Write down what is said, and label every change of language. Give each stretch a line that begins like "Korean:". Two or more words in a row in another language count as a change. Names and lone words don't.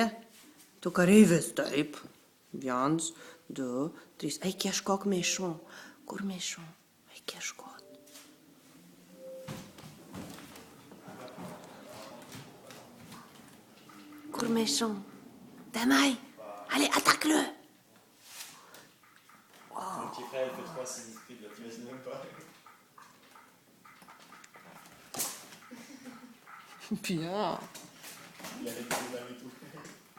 Lithuanian: Tu kareivis, taip. 1, 2, 3. Eik ieškok maišų. Kur maišų? Eik ieškot. Kur maišų? Tenai.
French: Allez, attaque-le. Mon petit frère, il fait 3 sinistries, tu imagines même pas. Bien. Il avait des balles et tout.